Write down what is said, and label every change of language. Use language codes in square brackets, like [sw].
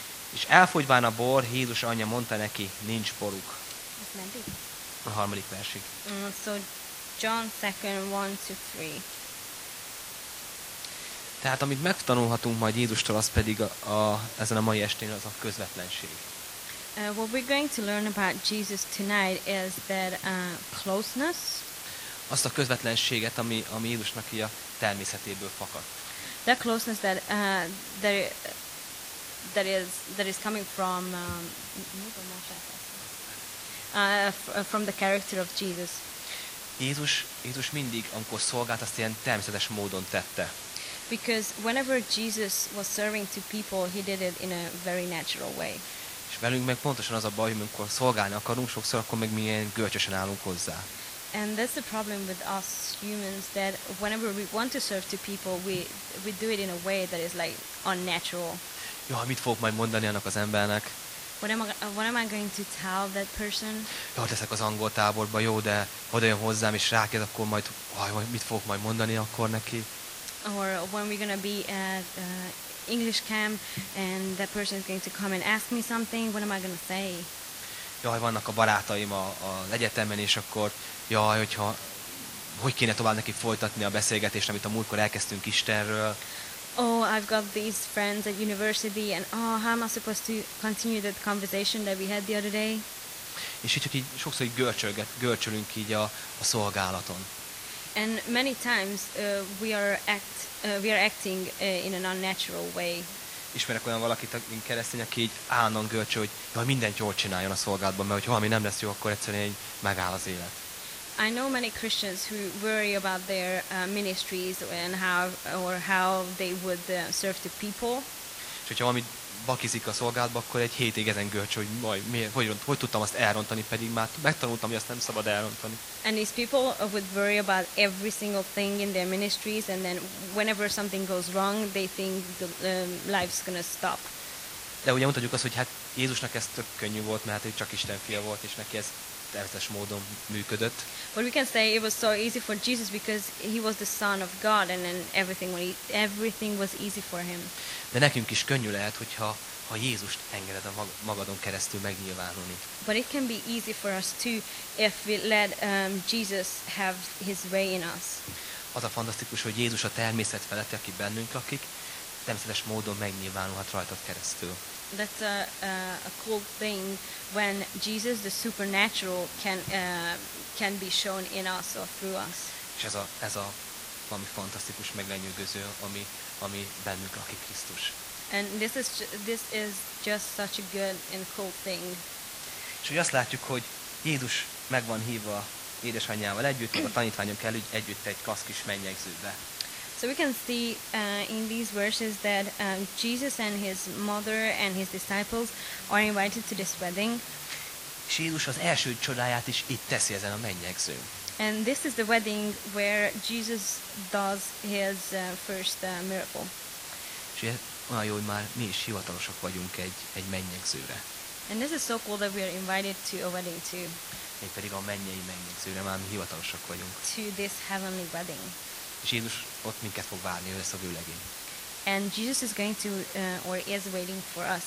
[hu] És elfogyván a bor, Jézus anyja mondta neki, nincs boruk. A harmadik versig. [en] So John 2:1-3. [hu] Tehát amit megtanulhatunk majd Jézustól, az pedig ezen a mai estén az a közvetlenség. [en] What we're going to learn about Jesus tonight is that closeness. [hu] Azt a közvetlenséget, ami Jézusnak így a természetéből fakad. [en] That closeness that is coming from the character of Jesus. [hu] Jézus mindig, amikor szolgált, azt ilyen természetes módon tette. [en] Because whenever Jesus was serving to people, he did it in a very natural way. [hu] És velünk meg pontosan az a baj, amikor szolgálni akarunk sokszor, akkor meg mi ilyen görcsösen állunk hozzá. [en] And that's the problem with us humans, that whenever we want to serve to people, we do it in a way that is like unnatural. [hu] Jó, mit fogok majd mondani annak az embernek? [en] What am I going to tell that person? [hu] Jó, leszek az angol táborba, jó, de oda jön hozzám és rákérd, akkor majd, mit fogok majd mondani akkor neki? [en] Or when we're going to be at English camp and that person is going to come and ask me something, what am I going to say? [hu] Jaj, vannak a barátaim az egyetemen, és akkor jaj, hogy kéne tovább neki folytatni a beszélgetést, amit a múltkor elkezdtünk Istenről. [en] Oh, I've got these friends at university and oh, how am I supposed to continue that conversation that we had the other day? [hu] És így, sokszor így görcsölünk így a szolgálaton. [en] And many times we are acting in an unnatural way. [hu] Ismerek olyan valakit, mint keresztény, aki így állandóan görcsöl, hogy jaj, mindent jól csináljon a szolgálatban, mert hogy ha mi nem lesz jó, akkor egyszerűen így megáll az élet. [en] I know many Christians who worry about their ministries and how they would serve to people. [hu] És hogyha valami bakizik a szolgálatban, akkor egy hétig ezen görcsöl, hogy majd miért, hogy tudtam azt elrontani, pedig már megtanultam, hogy azt nem szabad elrontani. [en] And these people would worry about every single thing in their ministries, and then whenever something goes wrong, they think the life's gonna stop. [hu] De ugye mondhatjuk azt, hogy hát Jézusnak ez tök könnyű volt, mert hát ő csak Isten fia volt, és neki ez természetes módon működött. [en] But we can say it was so easy for Jesus because he was the son of God and then everything was easy for him. [hu] De nekünk is könnyű lehet, hogyha ha Jézust engeded a magadon keresztül megnyilvánulni. [en] But it can be easy for us too if we let Jesus have his way in us. [hu] Az a fantasztikus, hogy Jézus a természet felette, aki bennünk lakik, természetes módon megnyilvánulhat rajtad keresztül. [en] That's a cool thing when Jesus the supernatural can be shown in us or through us. [hu] És ez a valami fantasztikus, meglenyűgöző, ami bennünk lakik Krisztus. [en] And this is just such a good and cool thing. [hu] És hogy azt látjuk, hogy Jézus meg van hívva édesanyjával együtt, a tanítványok együtt egy klassz kis mennyegzőbe. [en] So we can see in these verses that Jesus and his mother and his disciples are invited to this wedding. [hu] És Jézus az első csodáját is itt teszi ezen a mennyegzőn. [en] And this is the wedding where Jesus does his first miracle. [hu] És olyan jó, hogy már mi is hivatalosak vagyunk egy mennyegzőre. [en] And this is so cool that we are invited to a wedding too. [hu] Én pedig a mennyei mennyegzőre már mi hivatalosak vagyunk. [en] To this heavenly wedding. [hu] És Jézus ott minket fog várni, ő lesz a vőlegény. [en] And Jesus is going to, or is waiting for us.